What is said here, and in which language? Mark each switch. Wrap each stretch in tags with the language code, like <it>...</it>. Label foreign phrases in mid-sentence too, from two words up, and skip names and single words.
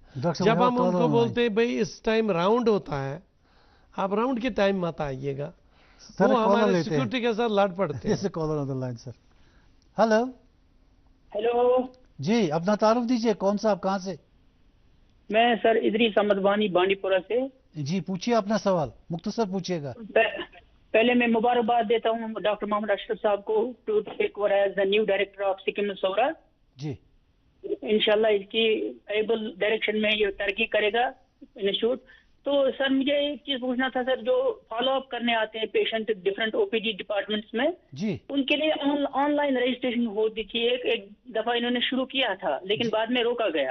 <ur>جب ہم ان کو بولتے ہیں بھائی اس ٹائم راؤنڈ ہوتا ہے، آپ راؤنڈ کے ٹائم مت آئیے گا، وہ ہمارے سیکورٹی کے ساتھ لڑ پڑتے ہیں. جیسے</ur> <en>caller on the line.</en> <ur>سر ہلو. ہیلو جی اپنا تعارف دیجئے، کون سا، آپ کہاں سے؟ میں سر ادریس احمد وانی بانڈی پورہ سے. جی پوچھیے اپنا سوال، مختصر پوچھیے گا. پہلے میں مبارکباد دیتا ہوں ڈاکٹر محمد اشرف صاحب کو</ur> <en>to take over as the new director of</en> <ur>سکم سورا. جی انشاءاللہ اس کی</ur> <en>able direction</en> <ur>میں یہ ترقی کرے گا انسٹیٹیوٹ. تو سر مجھے ایک چیز پوچھنا تھا سر، جو</ur> <en>follow up</en> <ur>کرنے آتے ہیں پیشنٹ</ur> <en>different OPD departments</en> <ur>میں، جی ان کے لیے</ur> <en>online registration</en> <ur>ہوتی تھی. ایک دفعہ انہوں نے شروع کیا تھا لیکن بعد میں روکا گیا.</ur>